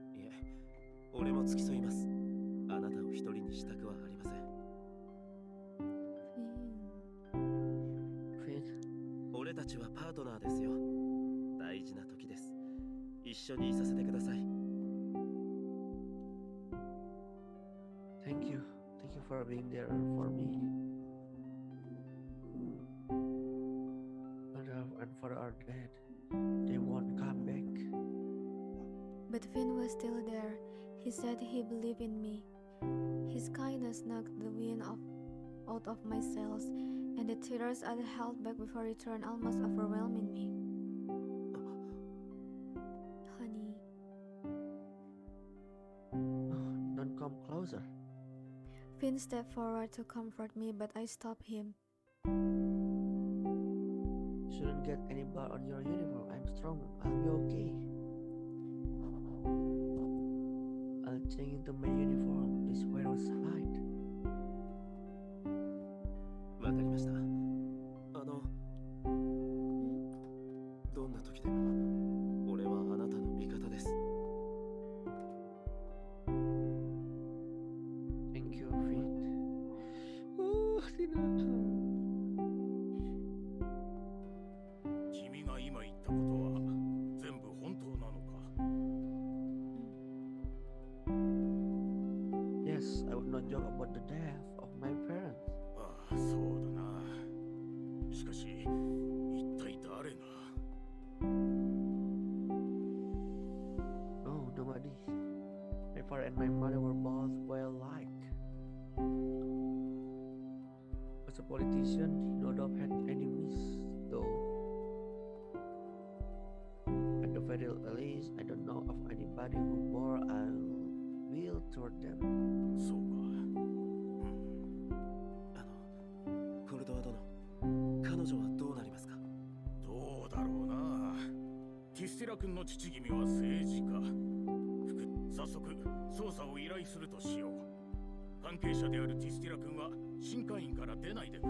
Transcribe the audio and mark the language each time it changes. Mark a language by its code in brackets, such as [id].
[ja] いえ、俺も付き添います。あなたを一人にしたくはありません。 Finn, 俺たちはパートナーですよ。大事な時です。一緒にいさせてください。 [en] thank you. Thank you for being there for me. And for our dad. They won't come back. But Finn was still there. He said he believed in me. His kindness knocked the wind out of my sails, and the tears I held back before return almost overwhelming me. Honey, Don't come closer. Finn stepped forward to comfort me, but I stopped him. You shouldn't get any blood on your uniform. I'm strong. I'll be okay. I'll change into my uniform. Please wait outside. [ja] わかりました。どんな時でも俺はあなたの味方です。 [en] Thank you, Finn. Oh, [id] tidak. [ja] 君が今言ったことは全部本当なのか？ [en] Yes, I would not joke about the death of my parents. [ja] ああ、そうだな。しかし、一体誰が？ [en] No, nobody. My father and my mother were both well liked. But a politician, he not have had enemies, though. At the very least, I don't know of anybody who bore a will toward them. [ja] そうか。コルドワ殿、彼女はどうなりますか？どうだろうな。ティステラ君の父君は政治家。早速捜査を依頼するとしよう。関係者であるティステラ君は新会員から出ないでくれ。